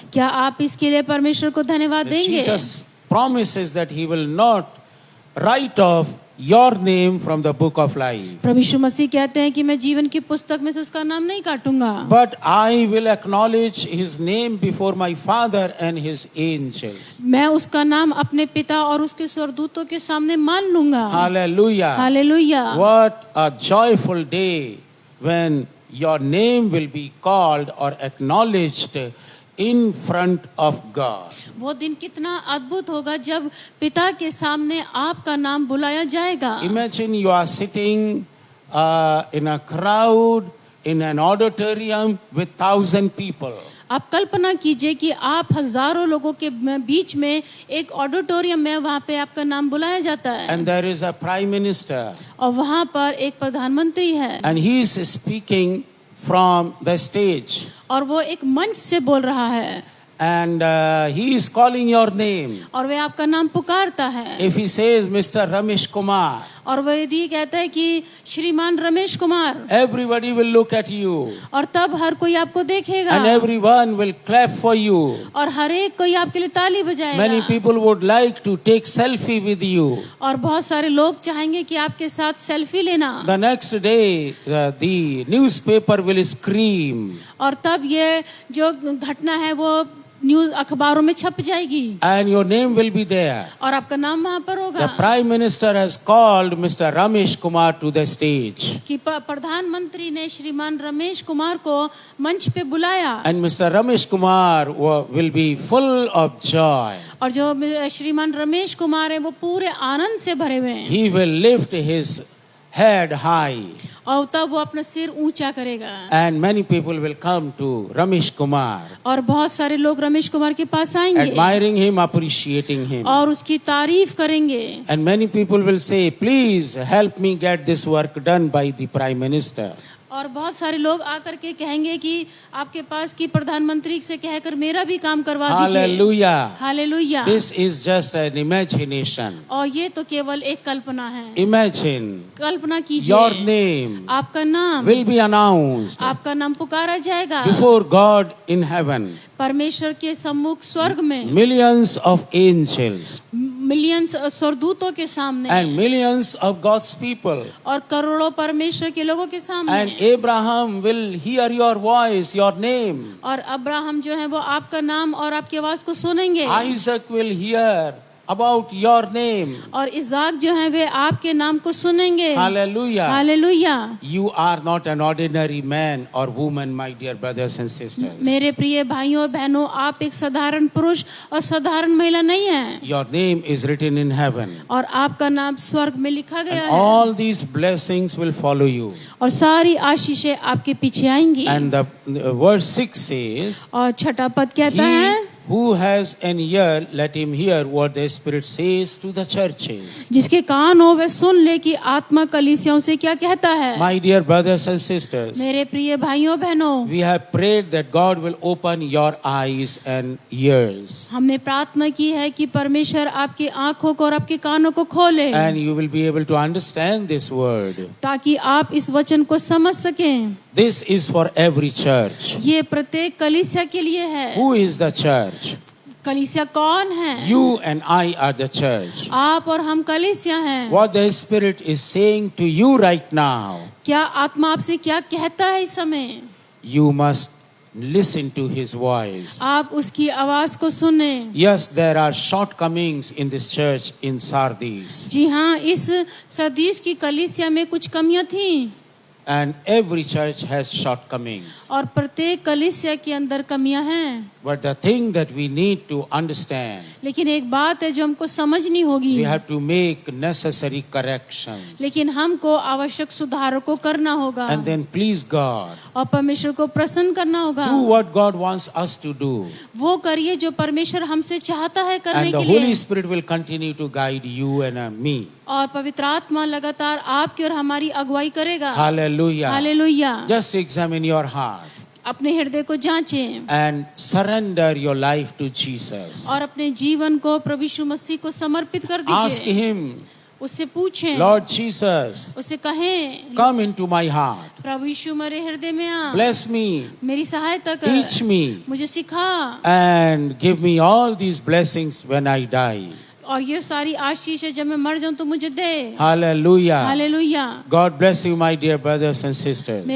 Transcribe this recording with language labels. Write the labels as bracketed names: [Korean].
[Hindi] क्या आप इसके लिए परमेश्वर को धन्यवाद देंगे? [English] Jesus promises that he will not write off your name from the book of life. [Hindi] प्रभु यीशु मसीह कहते हैं कि मैं जीवन की पुस्तक में से उसका नाम नहीं काटूंगा। [English] But I will acknowledge his name before my Father and his angels. [Hindi] मैं उसका नाम अपने पिता और उसके स्वर्गदूतों के सामने मान लूंगा। [English] Hallelujah. [Hindi] Hallelujah. [English] What a joyful day when your name will be called or acknowledged in front of God. [Hindi] वो दिन कितना अद्भुत होगा जब पिता के सामने आपका नाम बुलाया जाएगा। [English] Imagine you are sitting in a crowd in an auditorium with 1,000 people. [Hindi] आप कल्पना कीजिए कि आप हजारों लोगों के बीच में एक ऑडिटोरियम में वहाँ पे आपका नाम बुलाया जाता है। [English] And there is a prime minister. [Hindi] और वहाँ पर एक प्रधानमंत्री है। [English] And he is speaking from the stage. [Hindi] और वो एक मंच से बोल रहा है। [English] And he is calling your name. [Hindi] और वह आपका नाम पुकारता है। [English] If he says Mr. Ramesh Kumar, [Hindi] और वह यदि कहता है कि श्रीमान Ramesh Kumar, [English] everybody will look at you. [Hindi] और तब हर कोई आपको देखेगा। [English] And everyone will clap for you. [Hindi] और हर एक कोई आपके लिए ताली बजाएगा। [English] Many people would like to take selfie with you. [Hindi] और बहुत सारे लोग चाहेंगे कि आपके साथ सेल्फी लेना। [English] The next day, the newspaper will scream. [Hindi] और तब ये जो घटना है वो न्यूज अखबारों में छप जाएगी। [English] And your name will be there. [Hindi] और आपका नाम वहाँ पर होगा। [English] The Prime Minister has called Mr. Ramesh Kumar to the stage. [Hindi] कि प्रधानमंत्री ने श्रीमान रमेश कुमार को मंच पे बुलाया। [English] And Mr. Ramesh Kumar will be full of joy. [Hindi] और जो श्रीमान रमेश कुमार है वो पूरे आनंद से भरे हुए हैं। [English] He will lift his head high. [Hindi] और तब वो अपना सिर ऊंचा करेगा। [English] And many people will come to Ramesh Kumar. [Hindi] और बहुत सारे लोग रमेश कुमार के पास आएंगे। [English] Admiring him, appreciating him. [Hindi] और उसकी तारीफ करेंगे। [English] And many people will say, please help me get this work done by the Prime Minister. [Hindi] और बहुत सारे लोग आकर के कहेंगे कि आपके पास की प्रधानमंत्री से कहकर मेरा भी काम करवा दीजिए। [English] Hallelujah. [Hindi] Hallelujah. [English] This is just an imagination. [Hindi] और ये तो केवल एक कल्पना है। [English] Imagine [Hindi] कल्पना कीजिए। [English] your name [Hindi] आपका नाम [English] will be announced [Hindi] आपका नाम पुकारा जाएगा [English] before God in heaven. [Hindi] परमेश्वर के सम्मुख स्वर्ग में। [English] Millions of angels [Hindi] मिलियंस स्वर्गदूतों के सामने। [English] and millions of God's people. [Hindi] और करोड़ों परमेश्वर के लोगों के सामने। [English] And Abraham will hear your voice, your name. [Hindi] और अब्राहम जो है वो आपका नाम और आपकी आवाज को सुनेंगे। [English] Isaac will hear about your name. [Hindi] और इज़ाक जो है वे आपके नाम को सुनेंगे। [English] Hallelujah. [Hindi] Hallelujah. [English] You are not an ordinary man or woman, my dear brothers and sisters. [Hindi] मेरे प्रिय भाइयों और बहनों, आप एक साधारण पुरुष और साधारण महिला नहीं हैं। [English] Your name is written in heaven. [Hindi] और आपका नाम स्वर्ग में लिखा गया [English] And [Hindi] है। [English] all these blessings will follow you. [Hindi] और सारी आशीषें आपके पीछे आएंगी। [English] And the verse 6 says, [Hindi] और छठा पद कहता है, [English] He who has an ear, let him hear what the Spirit says to the churches. [Hindi] जिसके कान हो वह सुन ले कि आत्मा कलीसियाओं से क्या कहता है। [English] My dear brothers and sisters, [Hindi] मेरे प्रिय भाइयों बहनों, [English] we have prayed that God will open your eyes and ears. [Hindi] हमने प्रार्थना की है कि परमेश्वर आपकी आंखों को और आपके कानों को खोले, [English] And you will be able to understand this word. [Hindi] ताकि आप इस वचन को समझ सकें। [English] This is for every church. [Hindi] ये प्रत्येक कलीसिया के लिए है। [English] Who is the church? [Hindi] कलीसिया कौन है? [English] You and I are the church. [Hindi] आप और हम कलीसिया हैं। [English] What the Spirit is saying to you right now, [Hindi] क्या आत्मा आपसे क्या कहता है इस समय? [English] you must listen to His voice. [Hindi] आप उसकी आवाज को सुने। [English] Yes, there are shortcomings in this church in Sardis. [Hindi] जी हाँ, इस सदीस की कलीसिया में कुछ कमियां थीं। [English] And every church has shortcomings. [Hindi] और प्रत्येक कलीसिया के अंदर कमियां हैं। [English] But the thing that we need to understand, [Hindi] लेकिन एक बात है जो हमको समझनी होगी। [English] we have to make necessary corrections. [Hindi] लेकिन हमको आवश्यक सुधारों को करना होगा। [English] And then please God, [Hindi] और परमेश्वर को प्रसन्न करना होगा। [English] do what God wants us to do. [Hindi] वो करिए जो परमेश्वर हमसे चाहता है करने [English] And the [Hindi] के लिए। [English] Holy Spirit will continue to guide you and me. [Hindi] और पवित्र आत्मा लगातार आपकी और हमारी अगुवाई करेगा। [English] Hallelujah. [Hindi] Hallelujah. [English] Just examine your heart [Hindi] अपने हृदय को जांचें [English] and surrender your life to Jesus. [Hindi] और अपने जीवन को प्रभु यीशु मसीह को समर्पित कर [English] Ask [Hindi] दीजिए। [English] Him, [Hindi] उससे पूछें, [English] Lord Jesus, [Hindi] उससे कहें, [English] come into my heart. [Hindi] प्रभु यीशु मेरे हृदय में आ, [English] Bless me, [Hindi] मेरी सहायता कर, [English] teach me, [Hindi] मुझे सिखा [English] and give me all these blessings when I die. [Hindi] और ये सारी आशीष है जब मैं मर जाऊं तो मुझे दे। [English] Hallelujah. [Hindi] Hallelujah. [English] God bless you, my dear brothers and sisters.